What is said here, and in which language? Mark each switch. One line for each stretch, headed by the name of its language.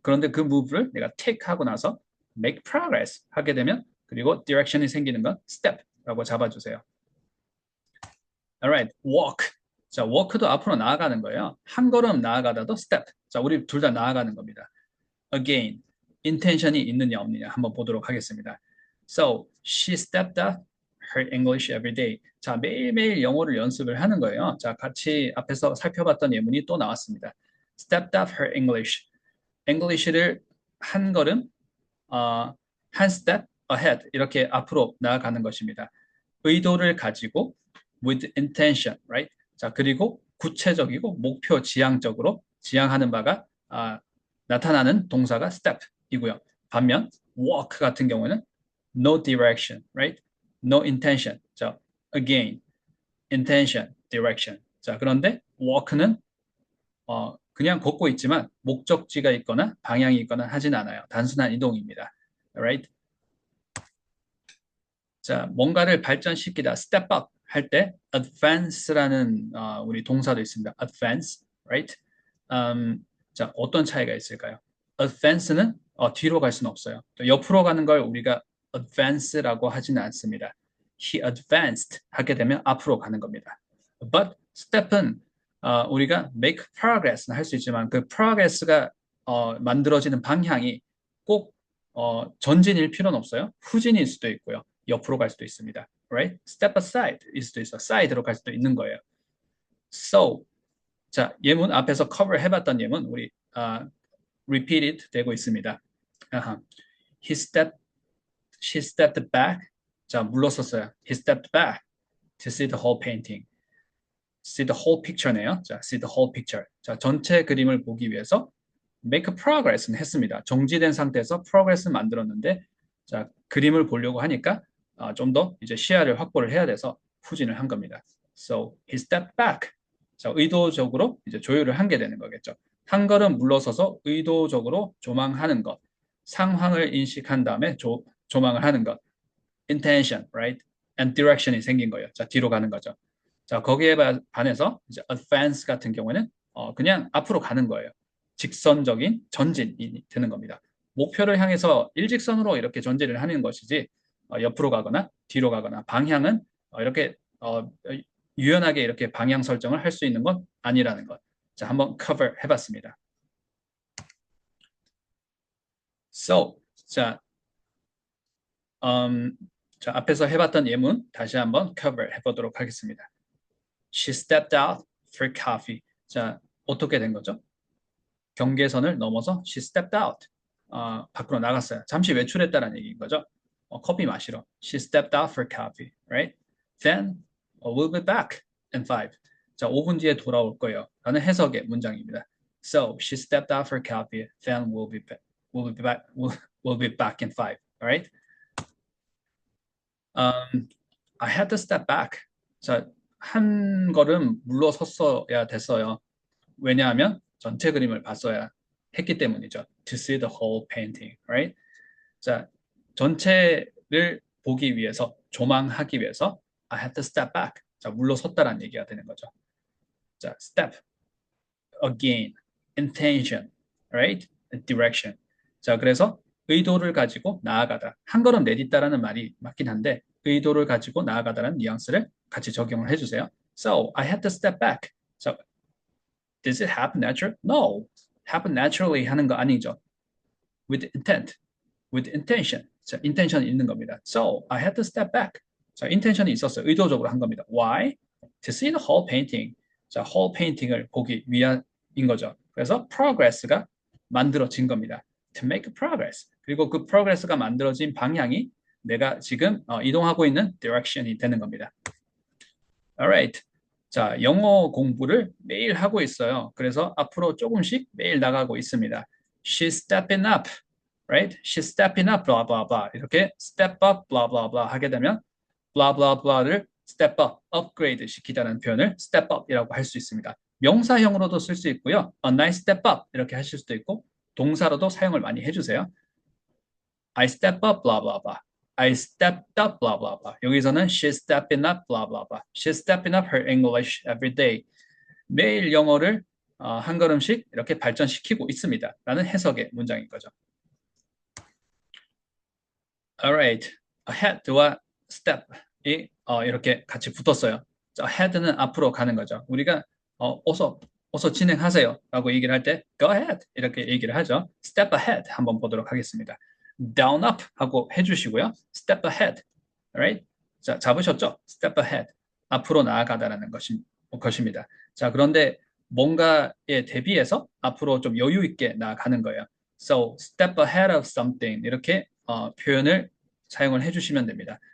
Korean: 그런데 그 move를 내가 take 하고 나서 make progress 하게 되면 그리고 direction이 생기는 건 step라고 잡아주세요.
English: Alright, walk.
Korean: 자, walk도 앞으로 나아가는 거예요. 한 걸음 나아가다도 step. 자, 우리 둘 다 나아가는 겁니다. Again, intention이 있느냐 없느냐 한번 보도록 하겠습니다.
English: So, she stepped up her English every day.
Korean: 자, 매일매일 영어를 연습을 하는 거예요. 자, 같이 앞에서 살펴봤던 예문이 또 나왔습니다.
English: Stepped up her English.
Korean: English를 한 걸음, 한 step ahead 이렇게 앞으로 나아가는 것입니다.
English: 의도를 가지고 with intention, right?
Korean: 자, 그리고 구체적이고 목표 지향적으로 지향하는 바가 나타나는 동사가 step이고요.
English: 반면 walk 같은 경우는 no direction, right? No intention. 자, again, intention, direction.
Korean: 자, 그런데 walk는 그냥 걷고 있지만 목적지가 있거나 방향이 있거나 하진 않아요. 단순한 이동입니다. Alright? 자, 뭔가를 발전시키다, step up 할 때 advance라는 우리 동사도 있습니다.
English: advance, right?
Korean: 자, 어떤 차이가 있을까요? advance는 뒤로 갈 수는 없어요. 또 옆으로 가는 걸 우리가 advance라고 하지는 않습니다. He advanced 하게 되면 앞으로 가는 겁니다. But step은 우리가 make progress는 할 수 있지만 그 progress가 만들어지는 방향이 꼭 전진일 필요는 없어요. 후진일 수도 있고요. 옆으로 갈 수도 있습니다. Right?
English: Step aside
Korean: 일 수도 있어. side로 갈 수도 있는 거예요. So, 자, 예문 앞에서 cover 해봤던 예문 우리 repeated 되고 있습니다. He
English: She stepped back.
Korean: 자, 물러섰어요.
English: He stepped back to see the whole painting. See the whole picture네요. 자, see the whole picture.
Korean: 자, 전체 그림을 보기 위해서 make a progress는 했습니다. 정지된 상태에서 progress는 만들었는데, 자, 그림을 보려고 하니까 좀 더 이제 시야를 확보를 해야 돼서 후진을 한 겁니다.
English: So he stepped back.
Korean: 자, 의도적으로 이제 조율을 한 게 되는 거겠죠. 한 걸음 물러서서 의도적으로 조망하는 것. 상황을 인식한 다음에 조망을 하는 것. intention, right? and direction이 생긴 거예요. 자, 뒤로 가는 거죠. 자, 거기에 반해서 이제 advance 같은 경우에는 그냥 앞으로 가는 거예요. 직선적인 전진이 되는 겁니다. 목표를 향해서 일직선으로 이렇게 전진을 하는 것이지 옆으로 가거나 뒤로 가거나 방향은 이렇게 유연하게 이렇게 방향 설정을 할 수 있는 건 아니라는 것. 자, 한번 cover 해봤습니다. So, 자, 자, 앞에서 해봤던 예문 다시 한번 cover 해보도록 하겠습니다.
English: She stepped out for coffee.
Korean: 자, 어떻게 된 거죠? 경계선을 넘어서 she stepped out. 밖으로 나갔어요. 잠시 외출했다는 얘기인 거죠. 커피 마시러.
English: She stepped out for coffee, right? Then we'll be back in 5.
Korean: 자, 5분 뒤에 돌아올 거예요. 라는 해석의 문장입니다.
English: So she stepped out for coffee. Then we'll be back. We'll be back in 5. Alright? I had to step back.
Korean: 자, 한 걸음 물러섰어야 됐어요. 왜냐하면 전체 그림을 봤어야 했기 때문이죠.
English: To see the whole painting, right?
Korean: 자, 전체를 보기 위해서, 조망하기 위해서
English: I had to step back.
Korean: 자, 물러섰다라는 얘기가 되는 거죠.
English: 자, step, again, intention, right? direction.
Korean: 자, 그래서 의도를 가지고 나아가다. 한 걸음 내딛다라는 말이 맞긴 한데 의도를 가지고 나아가다라는 뉘앙스를 같이 적용을 해주세요.
English: So, I had to step back. 자, Does it happen naturally? No. Happen naturally
Korean: 하는 거 아니죠.
English: With intent. With intention.
Korean: 자, intention이 있는 겁니다.
English: So, I had to step back.
Korean: 자, intention이 있었어요. 의도적으로 한 겁니다.
English: Why? To see the whole painting.
Korean: 자, whole painting을 보기 위한인 거죠. 그래서 progress가 만들어진 겁니다.
English: To make progress.
Korean: 그리고 그 progress가 만들어진 방향이 내가 지금 이동하고 있는 direction이 되는 겁니다.
English: Alright.
Korean: 자, 영어 공부를 매일 하고 있어요. 그래서 앞으로 조금씩 매일 나가고 있습니다.
English: She's stepping up, right? She's stepping up, blah blah blah.
Korean: 이렇게 step up, blah blah blah 하게 되면 blah blah blah를 step up, upgrade 시키다는 표현을 step up이라고 할 수 있습니다. 명사형으로도 쓸 수 있고요.
English: A nice step up
Korean: 이렇게 하실 수도 있고 동사로도 사용을 많이 해주세요.
English: I step up, blah blah blah. I stepped up, blah blah blah.
Korean: 여기서는
English: she's stepping up, blah blah blah. She's stepping up her English every day.
Korean: 매일 영어를 한 걸음씩 이렇게 발전시키고 있습니다. 라는 해석의 문장인 거죠.
English: Alright.
Korean: ahead와 step이 이렇게 같이 붙었어요. ahead는 앞으로 가는 거죠. 우리가 어서 진행하세요 라고 얘기를 할 때 go ahead 이렇게 얘기를 하죠. step ahead 한번 보도록 하겠습니다. down up 하고 해주시고요.
English: step ahead. Alright?
Korean: 자, 잡으셨죠?
English: step ahead.
Korean: 앞으로 나아가다라는 것입니다. 자, 그런데 뭔가에 대비해서 앞으로 좀 여유 있게 나아가는 거예요.
English: So, step ahead of something.
Korean: 이렇게 표현을 사용을 해주시면 됩니다.